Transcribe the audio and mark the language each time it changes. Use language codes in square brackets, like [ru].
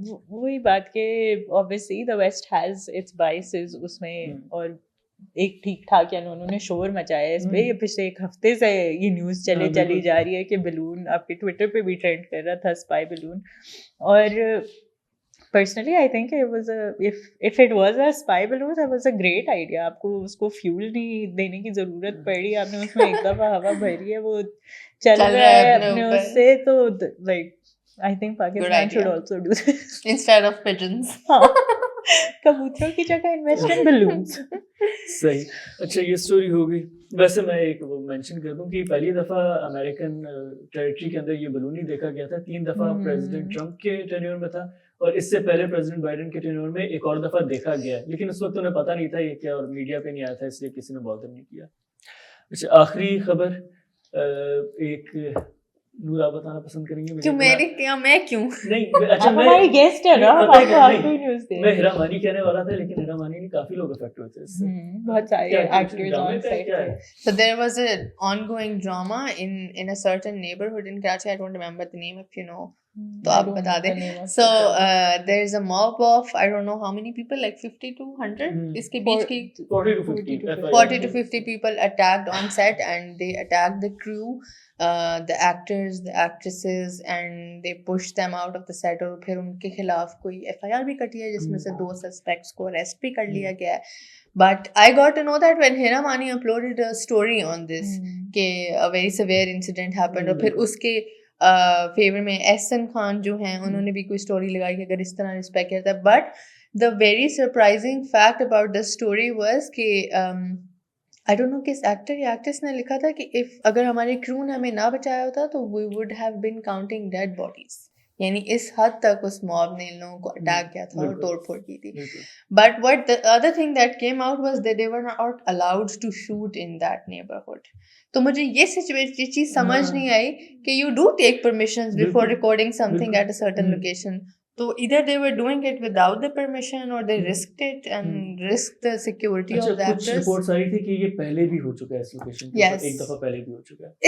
[ur] وہی بات کہ [en] obviously the West has its biases [ur] اس میں, اور ایک ٹھیک ٹھاک یعنی انہوں نے شور مچایا ہے اس پہ. یہ پچھلے ایک ہفتے سے یہ نیوز چلی جا رہی ہے کہ بلون آپ کے ٹویٹر پہ بھی ٹرینڈ کر رہا تھا اسپائی بلون. [en] اور personally I think it was if it was a spy balloon that was a great idea. [ur] آپ کو اس کو فیول نہیں دینے کی ضرورت پڑی, آپ نے اس میں ایک دفعہ ہوا بھری ہے, وہ چل رہا ہے اپنے اس سے. [en] تو like I think Pakistan should also do this instead of pigeons. [ur] کبوتروں کی جگہ [en] Invest in balloons. [ur] صحیح. اچھا یہ اسٹوری ہو گئی. ویسے میں ایک وہ مینشن کر دوں کہ پہلی دفعہ امریکن ٹیریٹری کے اندر یہ بلون ہی دیکھا گیا تھا. 3 دفعہ پریزیڈنٹ ٹرمپ کے ٹینیور میں تھا, اور اس سے پہلے پریزیڈنٹ بائیڈن کے ٹینیور میں ایک اور دفعہ دیکھا گیا ہے, لیکن اس وقت انہیں پتہ نہیں تھا یہ کیا, اور میڈیا پہ نہیں آیا تھا اس لیے کسی نے بادر نہیں کیا. اچھا آخری خبر ایک نور آپ بتانا پسند کریں گے؟ کیوں میری کیا میں کیوں نہیں اچھا ہماری گیسٹ ہے نا, آپ کو نیوز دے. میں ہیرا مانی کہنے والا تھا, لیکن ہیرا مانی نے کافی لوگ افیکٹ ہوئے تھے اس سے. بہت سارے ایکٹرز آن سیٹ تھے. [en] So there was an ongoing drama in a certain neighborhood in Karachi. I don't remember the name, if you know. [ur] تو آپ بتا دیں. [en] So there is a mob of I don't know how many people, like 50 to 100. [ur] اس کے بیچ کی [en] 40 to 50 people attacked on set, and they attacked the crew, the actors, the actresses, and they pushed them out of the set. [ur] اور پھر ان کے خلاف کوئی FIR بھی کٹی ہے جس میں سے 2 suspects کو arrest بھی کر لیا گیا ہے. [en] But I got to know that when Hira Mani uploaded a story on this, کہ a very severe incident happened, [ur] اور پھر اس کے فیور میں احسن خان جو ہیں انہوں نے بھی کوئی اسٹوری لگائی کہ اگر اس طرح رسپیکٹ کرتا ہے. [en] but the very surprising fact about the story was کہ I don't know [ur] کس ایکٹر یا ایکٹریس نے لکھا تھا کہ اگر ہمارے کرو نے ہمیں نہ بچایا ہوتا تو [en] We would have been counting dead bodies. [ur] یعنی اس حد تک اس موب نے ان لوگوں کو اٹیک کیا تھا اور توڑ پھوڑ کی تھی. [en] But what the other thing that came out was that they were not allowed to shoot in that neighborhood. [ur] تو مجھے یہ چیز سمجھ نہیں آئی کہ [en] you do take permissions before recording something at a certain location. تو either they were doing it without the permission or they risked it and risked the security of the actors. [ur] کچھ reports آئی تھی کہ یہ پہلے بھی ہو چکا ہے اس location پہ, ایک دفعہ پہلے بھی ہو چکا ہے